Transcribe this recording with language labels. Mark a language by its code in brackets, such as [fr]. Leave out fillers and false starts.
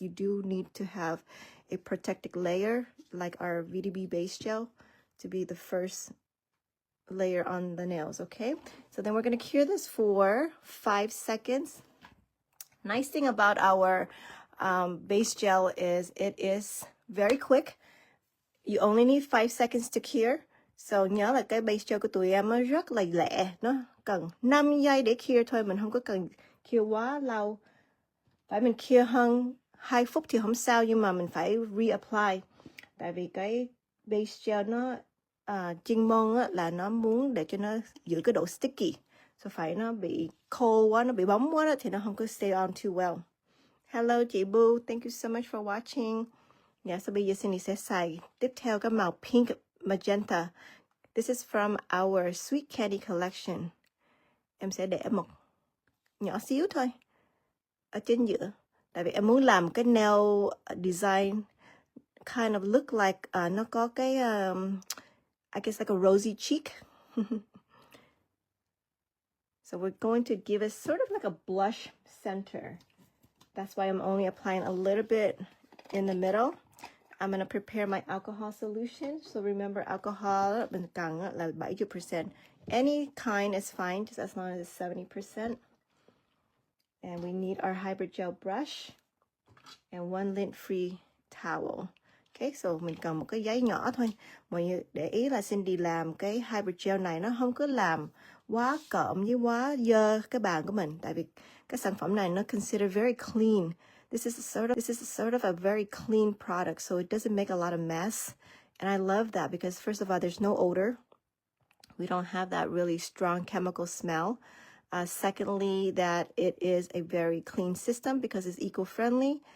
[en] You do need to have a protective layer like our VDB base gel to be the first layer on the nails. Okay, so then we're going to cure this for 5 seconds. Nice thing about our base gel is it is very quick. You only need 5 seconds to cure. [vi] So nhớ là cái base gel của tụi em nó rất là lẹ, nó cần 5 giây để cure thôi, mình không có cần cure quá lâu. Phải mình cure hơn 2 phút thì không sao, nhưng mà mình phải reapply. Tại vì cái base gel nó chuyên môn á, là nó muốn để cho nó giữ cái độ sticky. So phải nó bị cold quá, nó bị bóng quá đó, thì nó không có [en] stay on too well. Hello chị Boo, thank you so much for watching. [vi] Yeah, so bây giờ Cindy sẽ xài tiếp theo cái màu pink magenta. [en] This is from our Sweet Candy collection. [vi] Em sẽ để một nhỏ xíu thôi ở trên giữa. Tại vì em muốn làm cái nail design [en] kind of look like [vi] nó có cái [en] I guess like a rosy cheek. So we're going to give it sort of like a blush center. That's why I'm only applying a little bit in the middle. I'm going to prepare my alcohol solution. So remember, alcohol [vi] bên cạnh là [en] 70%. Any kind is fine, just as long as it's 70%. And we need our HyBa gel brush and one lint-free towel. [vi] Okay, so mình cần một cái giấy nhỏ thôi. Mọi người để ý là Cindy làm cái HyBa gel này nó không có làm quá cộm với quá dơ cái bàn của mình. Tại vì cái sản phẩm này nó [en] considered very clean. This is sort of a very clean product, so it doesn't make a lot of mess. And I love that because first of all, there's no odor. We don't have that really strong chemical smell. Secondly, that it is a very clean system because it's eco-friendly.